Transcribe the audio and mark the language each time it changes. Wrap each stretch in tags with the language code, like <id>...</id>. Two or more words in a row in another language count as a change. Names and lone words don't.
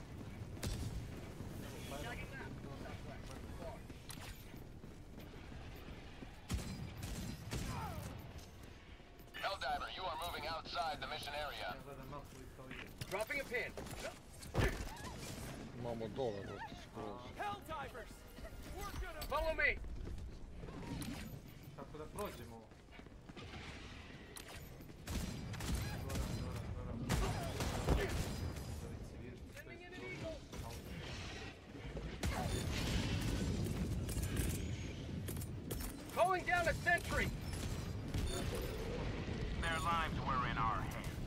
<en>Helldiver, you are moving outside the mission area. Dropping a pin.</en> <sr>Imamo dole, brate, skroz.</sr> <en>Helldivers! Follow me!</en> <sr>Kako da prođemo?</sr> <en>Calling down a sentry! Their lives were in our hands.</en>